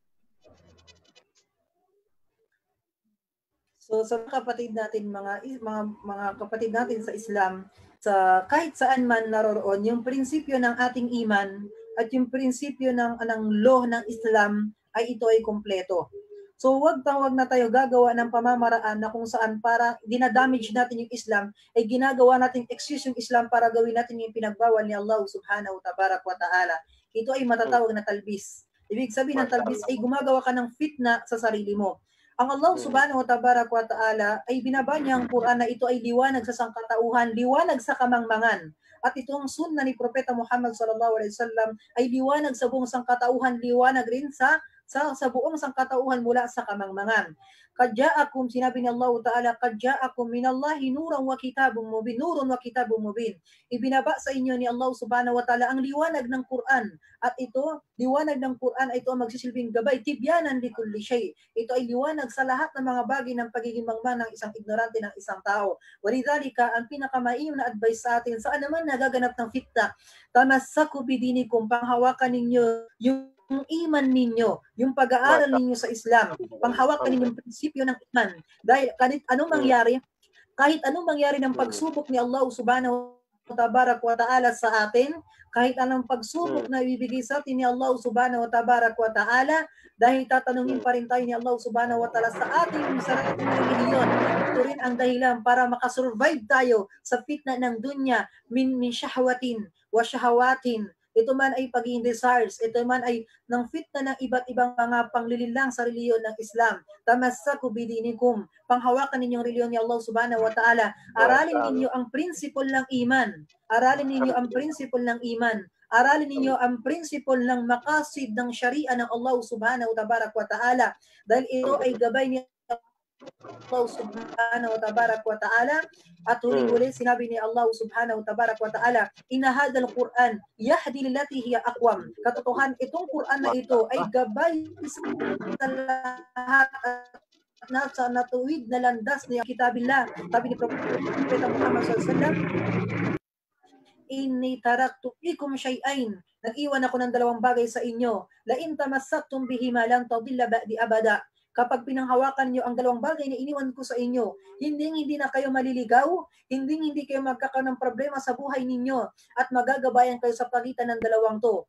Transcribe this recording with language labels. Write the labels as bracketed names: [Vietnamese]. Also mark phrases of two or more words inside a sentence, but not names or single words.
[Filipino] So sa kapatid natin, mga kapatid natin sa Islam, sa kahit saan man naroroon, yung prinsipyo ng ating iman at yung prinsipyo ng law ng Islam ay ito ay kompleto. So wag na tayo gagawa ng pamamaraan na kung saan para dinadamage natin yung Islam, ay ginagawa natin excuse yung Islam para gawin natin yung pinagbawal ni [Arabic] الله سبحانه وتعالى. [Filipino] Ito ay matatawag na talbis. Ibig sabihin ng talbis ay gumagawa ka ng fitna sa sarili mo. Ang [Arabic] الله سبحانه وتعالى [Filipino] ay binaba niya ang Quran na ito ay liwanag sa sangkatauhan, liwanag sa kamangmangan. At itong sunna ni Propeta Muhammad [Arabic] صلى الله عليه وسلم [Filipino] ay liwanag sa buong sangkatauhan, liwanag rin sa buong sangkatauhan mula sa kamangmangan. [Arabic] قد جاءكم, [Filipino] sinabi ni [Arabic] الله تعالى قد جاءكم من الله نور وكتاب مبين. نور وكتاب مبين. [Filipino] Ibinaba sa inyo ni [Arabic] الله سبحانه وتعالى [Filipino] ang liwanag ng Quran. At ito, liwanag ng Quran ay ito ang magsisilbing gabay, [Arabic] تبيانا لكل شيء. [Filipino] Ito ay liwanag sa lahat ng mga bagay ng pagiging mangman ng isang ignorante ng isang tao. Walidhalika, ang pinakamainam na advice sa atin, saan naman nagaganap ng fitna, [Arabic] تمسكوا بدينكم, [Filipino] panghawakan ninyo yung iman ninyo, yung pag-aaral ninyo sa Islam, panghawakan ninyo yung prinsipyo ng iman. Dahil kahit anong mangyari ng pagsubok ni [Arabic] الله سبحانه وتعالى [Filipino] sa atin, kahit anong pagsubok na ibibigay sa atin ni [Arabic] الله سبحانه وتعالى, [Filipino] dahil tatanungin pa rin tayo ni [Arabic] الله سبحانه وتعالى [Filipino] sa ating sarili ng reliyon. Ito rin ang dahilan para makasurvive tayo sa fitna ng [Arabic] الدنيا من شهوات وشهوات. [Filipino] Ito man ay pagiging desires, ito man ay ng fitna ng iba't ibang mga panglililang sa reliyon ng Islam. [Arabic] تمسكوا بدينكم, [Filipino] panghawakan ninyong reliyon ni [Arabic] الله سبحانه وتعالى. [Filipino] Aralin ninyo ang prinsipol ng iman. Aralin ninyo ang prinsipol ng iman. Aralin ninyo ang prinsipol ng maqasid ng sharia ng [Arabic] الله سبحانه وتعالى. [Filipino] Dahil ito ay gabay ni [Arabic] الله سبحانه وتعالى. [Filipino] At huli-huli sinabi ni [Arabic] الله سبحانه وتعالى إن هذا القرآن يهدي للتي هي أقوم. [Filipino] Katotohanan itong Quran na ito ay gabay sa lahat at nasa natuwid na landas ni kitabillah. Sabi ni Propeta Muhammad [Arabic] صلى الله عليه وسلم إني تركت فيكم شيئين. [Filipino] Nag-iwan ako ng dalawang bagay sa inyo. [Arabic] لئن تمسكتم بهما لن تضلوا بعدي أبدا. [Filipino] Kapag pinanghawakan niyo ang dalawang bagay na iniwan ko sa inyo, hindi na kayo maliligaw, hindi kayo magkakaroon ng problema sa buhay ninyo, at magagabayan kayo sa pagitan ng dalawang to.